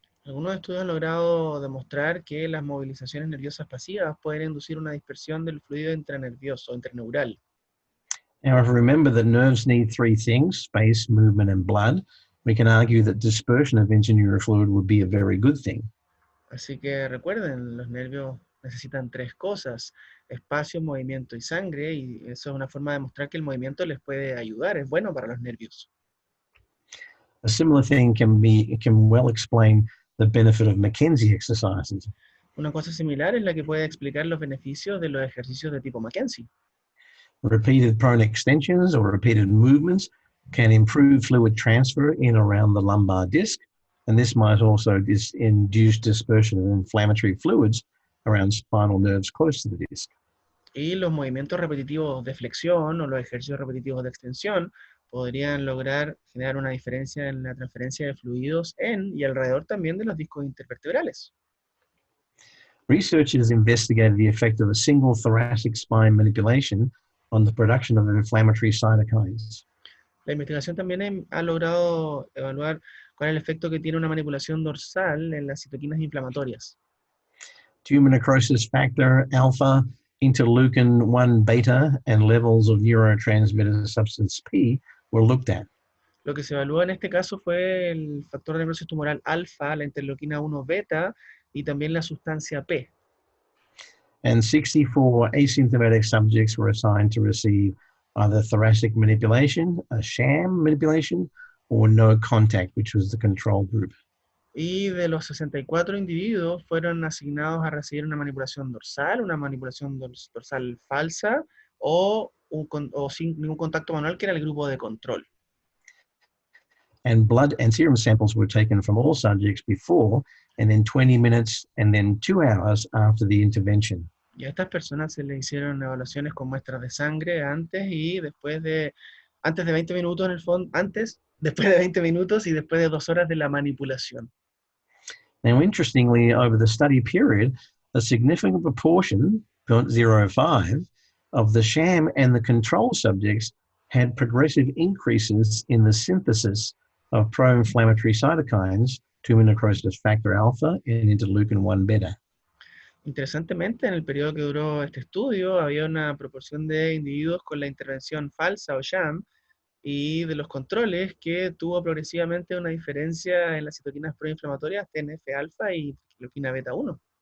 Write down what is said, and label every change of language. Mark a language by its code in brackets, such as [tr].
[es] Algunos estudios han logrado demostrar que las movilizaciones nerviosas pasivas pueden inducir una dispersión del fluido intranervioso, intraneural. [en] Now, if we remember that nerves need three things, space, movement, and blood, we can argue that dispersion of intraneural fluid would be a very good thing. [es] Así que recuerden, los nervios necesitan tres cosas: espacio, movimiento y sangre, y eso es una forma de demostrar que el movimiento les puede ayudar, es bueno para los nervios. [en] A similar thing can well explain the benefit of McKenzie exercises. [es] Una cosa similar es la que puede explicar los beneficios de los ejercicios de tipo Mackenzie. [en] Repeated prone extensions or repeated movements can improve fluid transfer in around the lumbar disc, and this might also induce dispersion of inflammatory fluids around spinal nerves close to the disc. [es] Y los movimientos repetitivos de flexión o los ejercicios repetitivos de extensión podrían lograr generar una diferencia en la transferencia de fluidos en y alrededor también de los discos intervertebrales. [en] Researchers investigated the effect of a single thoracic spine manipulation on the production of inflammatory cytokines. [es] La investigación también ha logrado evaluar cuál es el efecto que tiene una manipulación dorsal en las citoquinas inflamatorias. [en] Tumor necrosis factor alpha, interleukin 1 beta, and levels of neurotransmitter substance P were looked at. [es] Lo que se evaluó en este caso fue el factor de necrosis tumoral alfa, la interleuquina 1 beta y también la sustancia P. [en] And 64 asymptomatic subjects were assigned to receive either thoracic manipulation, a sham manipulation, or no contact, which was the control group. [es] Y de los 64 individuos fueron asignados a recibir una manipulación dorsal falsa o sin ningún contacto manual, que era el grupo de control. [en] And blood and serum samples were taken from all subjects before, and then 20 minutes, and then 2 hours after the intervention. [es] Y a estas personas se les hicieron evaluaciones con muestras de sangre antes y después de, antes de 20 minutos en el fondo, antes, después de 20 minutos y después de 2 horas de la manipulación. [en] Now, interestingly, over the study period, a significant proportion, 0.05, of the sham and the control subjects had progressive increases in the synthesis of pro-inflammatory cytokines, tumor necrosis factor alpha and interleukin-1 beta. [es] Interesantemente, en el periodo que duró este estudio, había una proporción de individuos con la intervención falsa o sham y de los controles que tuvo progresivamente una diferencia en las citoquinas proinflamatorias TNF-alfa y interleuquina beta-1.